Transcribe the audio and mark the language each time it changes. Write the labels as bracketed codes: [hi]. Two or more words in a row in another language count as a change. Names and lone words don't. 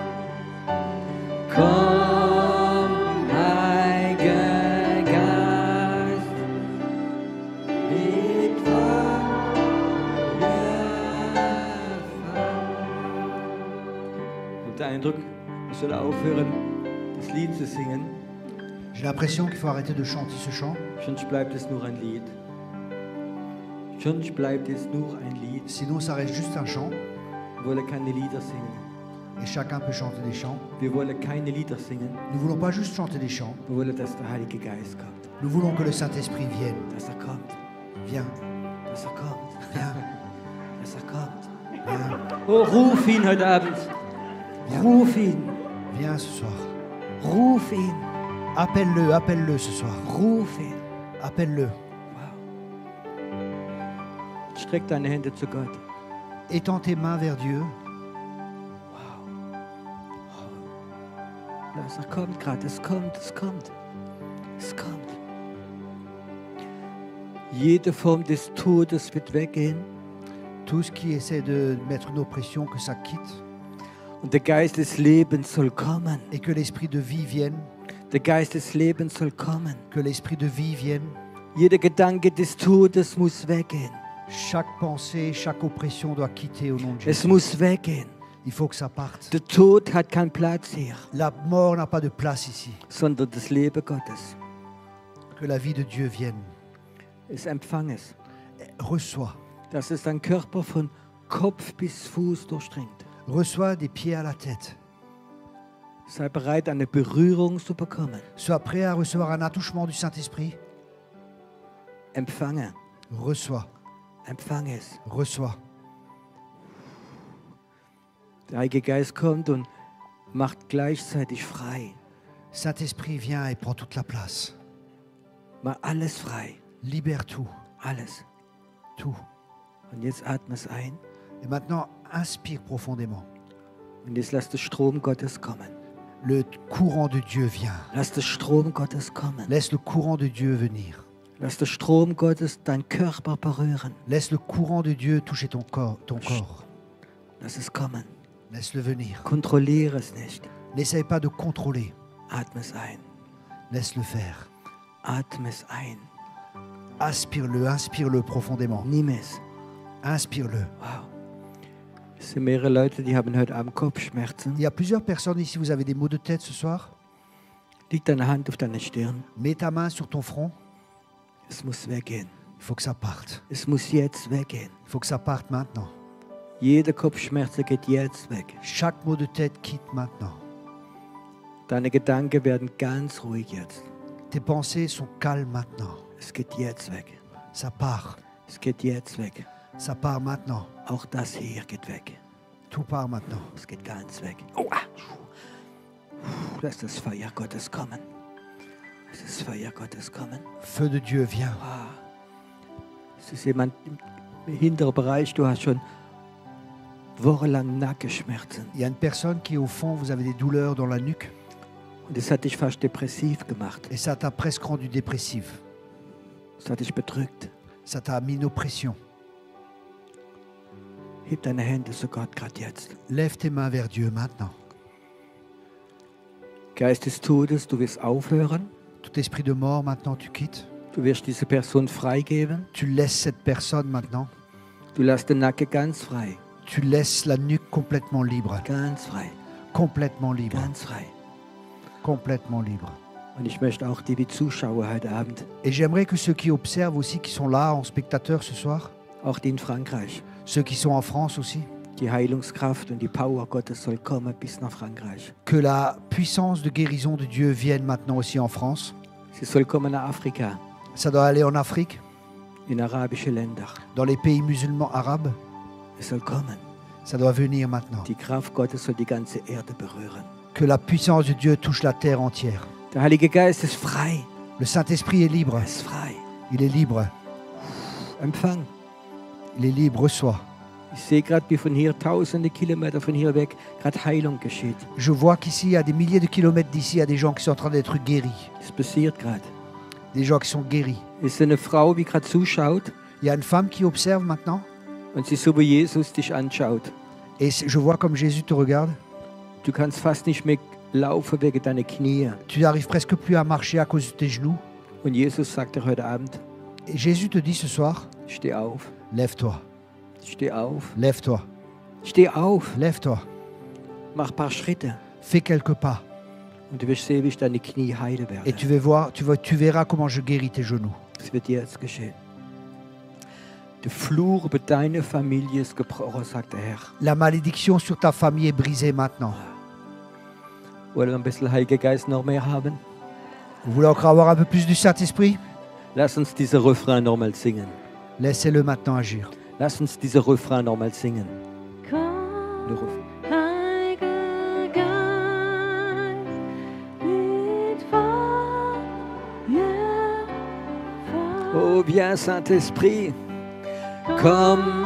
[de] Komm, Heiliger Geist. Mit Feuer. Und der Eindruck, ich soll aufhören, das Lied zu singen, [fr] J'ai l'impression qu'il faut arrêter de chanter ce chant. [de] sonst bleibt es nur ein Lied. Sonst bleibt es nur ein Lied. [fr] Sinon, ça reste juste un chant. [de] Wir wollen keine Lieder singen. [fr] Et chacun peut chanter des chants. [de] Wir wollen keine Lieder singen. [fr] Nous voulons pas juste chanter des chants. [de] Wir wollen, dass der Heilige Geist kommt. [fr] Nous voulons que le Saint-Esprit vienne. [de] Dass kommt. [fr] Viens, [de] Dass kommt. [fr] viens, [de] Dass kommt. [fr] viens, [de] Oh, ruf ihn heute Abend. Ruf ihn. [fr] viens ce soir. [de] Ruf ihn. [fr] Appelle-le, appelle-le ce soir. [de] Ruf ihn. [fr] Appelle-le. [de] Streck deine Hände zu Gott. [fr] Étends tes mains vers Dieu. [de] Dass kommt gerade. Es kommt, es kommt. Es kommt. Jede Form des Todes wird weggehen. [fr] Tout ce qui essaie de mettre une oppression, que ça quitte. [de] Und der Geist des Lebens soll kommen. [fr] Et que l'esprit de vie vienne. [de] Der Geist des Lebens soll kommen. [fr] Que l'esprit de vie vienne. [de] Jeder Gedanke des Todes muss weggehen. [fr] Chaque pensée, chaque oppression doit quitter au nom de [de] Es [fr] Jésus. [de] muss weggehen. [fr] Il faut que ça parte. [de] Der Tod hat keinen Platz hier, [fr] La mort n'a pas de place ici. [de] sondern das Leben Gottes. [fr] Que la vie de Dieu vienne. [de] Es empfang es. [fr] Reçois. [de] Dass es dein Körper von Kopf bis Fuß durchdringt. [fr] Reçois des pieds à la tête. [de] Sei bereit, eine Berührung zu bekommen. [fr] Sois prêt à recevoir un attouchement du Saint-Esprit. [de] Empfange. [fr] Reçois. [de] Empfange es. [fr] Reçois. [de] Der Heilige Geist kommt und macht gleichzeitig frei. [fr] Saint-Esprit, viens et prends toute la place. [de] Mach alles frei. [fr] Libère tout. [de] Alles. [fr] Tout. [de] Und jetzt atme es ein. [fr] Et maintenant, inspire profondément. [de] Und jetzt lass den Strom Gottes kommen. [fr] Le courant de Dieu vient. [de] Lass den Strom Gottes kommen. [fr] Laisse le courant de Dieu venir. [de] Lass den Strom Gottes deinen Körper berühren. [fr] Laisse le courant de Dieu toucher ton corps. [de] Lass es kommen. [fr] Laisse-le venir. [de] Kontrolliere es nicht. [fr] N'essaye pas de contrôler. [de] Atme es ein. [fr] Laisse-le faire. [de] Atme es ein. [fr] Aspire-le, inspire-le profondément. [de] Nimm es. [fr] Inspire-le. Wow. [de] Es sind mehrere Leute, die haben heute Abend Kopfschmerzen. [fr] Il y a plusieurs personnes ici, vous avez des maux de tête ce soir. [de] Leg deine Hand auf deine Stirn. [fr] Mets ta main sur ton front. [de] Es muss weggehen. [fr] Il faut que ça parte. [de] Es muss jetzt weggehen. [fr] Il faut que ça parte maintenant. [de] Jede Kopfschmerz geht jetzt weg. [fr] Chaque mot de tête quitte maintenant. [de] Deine Gedanken werden ganz ruhig jetzt. [fr] Tes pensées sont calmes maintenant. [de] Es geht jetzt weg. [fr] Ça part. [de] Es geht jetzt weg. [fr] Ça part maintenant. [de] Auch das hier geht weg. [fr] Tout part maintenant. [de] Es geht ganz weg. Oh, ah. Lass das Feuer Gottes kommen. Lass das Feuer Gottes kommen. [fr] Feu de Dieu, viens. Ah. [de] Es ist jemand im hinteren Bereich, du hast schon wochenlang Nackenschmerzen. [fr] Il y a une personne qui est au fond, vous avez des douleurs dans la nuque [de] Und das hat dich fast depressiv gemacht. [fr] et ça t'a presque rendu dépressif. [de] Das hat dich bedrückt. [fr] Ça t'a mis une oppression. [de] Heb deine Hände zu Gott gerade jetzt. [fr] Lève tes mains vers Dieu maintenant. [de] Geist des Todes, du wirst aufhören. [fr] Tout esprit de mort, maintenant tu quittes. [de] Du wirst diese Person freigeben. [fr] Tu laisses cette personne maintenant. [de] Du lässt den Nacken ganz frei. [fr] Tu laisses la nuque complètement libre. [de] Ganz frei. [fr] Complètement libre. [de] Ganz frei. [fr] Complètement libre. [de] Und ich möchte auch die Zuschauer heute Abend, [fr] Et j'aimerais que ceux qui observent aussi, qui sont là en spectateur ce soir, [de] auch die in Frankreich, [fr] ceux qui sont en France aussi, [de] die Heilungskraft und die Power Gottes soll kommen bis nach Frankreich. [fr] que la puissance de guérison de Dieu vienne maintenant aussi en France. [de] Sie soll kommen nach Afrika, [fr] Ça doit aller en Afrique, [de] in arabische Länder. [fr] dans les pays musulmans arabes. [de] Es soll kommen. [fr] Ça doit venir maintenant. [de] Die Kraft Gottes soll die ganze Erde berühren. [fr] Que la puissance de Dieu touche la terre entière. [de] Der Heilige Geist ist frei. [fr] Le Saint-Esprit est libre. [de] Er ist frei. [fr] Il est libre. [de] Empfang. [fr] Il est libre. Reçois. [de] Ich sehe gerade, wie von hier tausende Kilometer von hier weg gerade Heilung geschieht. [fr] Je vois qu'ici, à des milliers de kilomètres d'ici, il y a des gens qui sont en train d'être guéris. [de] Das passiert gerade. [fr] Des gens qui sont guéris. [de] Es ist eine Frau, die gerade zuschaut [fr] Il y a une femme qui observe maintenant. [de] und sie so wie Jesus dich anschaut. [fr] Et je vois comme Jésus te regarde. [de] Du kannst fast nicht mehr laufen wegen deiner Knie. [fr] Tu n'arrives presque plus à marcher à cause de tes genoux. [de] Und Jesus sagt dir heute Abend, [fr] Et Jésus te dit ce soir, [de] steh auf, [fr] lève-toi, [de] steh auf, [fr] lève-toi, [de] steh auf, [fr] lève-toi. [de] mach ein paar Schritte [fr] Fais quelques pas. [de] und du wirst sehen, wie ich deine Knie heile werde. [fr] Et tu verras comment je guéris tes genoux. [de] Das wird jetzt geschehen. Der Fluch über deine Familie ist gebrochen, sagt der Herr. [fr] La malédiction sur ta famille est brisée maintenant. [de] Wollen wir ein bisschen Heiliger Geist noch mehr haben? [fr] Vous voulez encore avoir un peu plus du Saint-Esprit? [de] Lass uns diesen Refrain nochmal singen. [fr] Laissez-le maintenant agir. [de] Lass uns diesen Refrain nochmal singen. [fr] Le [de] Komm, [fr] Refrain. [de] Heiliger Geist, mit Feuer, Feuer. [fr] Oh, viens Saint-Esprit, [de] komm.